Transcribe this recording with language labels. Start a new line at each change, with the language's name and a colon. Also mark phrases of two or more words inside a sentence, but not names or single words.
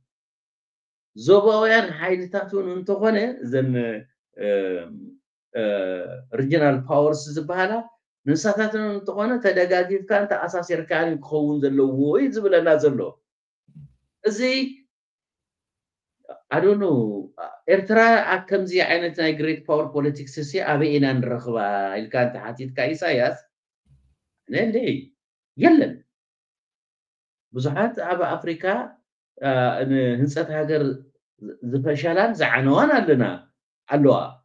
Tigrinya: ዞባውያን ሓይልታት እውን እንተኾነ እዘን
English: regional powers
Tigrinya: ዝበሃላ ንሳታትን እንተኾነ ተደጋጊፍካ ተኣሳሲርካን ክኸውን ዘለዎ እዩ ዝብለና ዘሎ እዚ
English: I don't know
Tigrinya: ኤርትራ ከምዚ ዓይነት ናይ
English: great power politics
Tigrinya: ሲ ኣበይና ንረኽባ ኢልካ እንተ ሓቲትካ ኢሳያስ ነንዴ የለን ብዙሓት ኣብ ኣፍሪካ ንህንፀት ሃገር ዝፈሸላን ዝዓነዋን ኣለዋ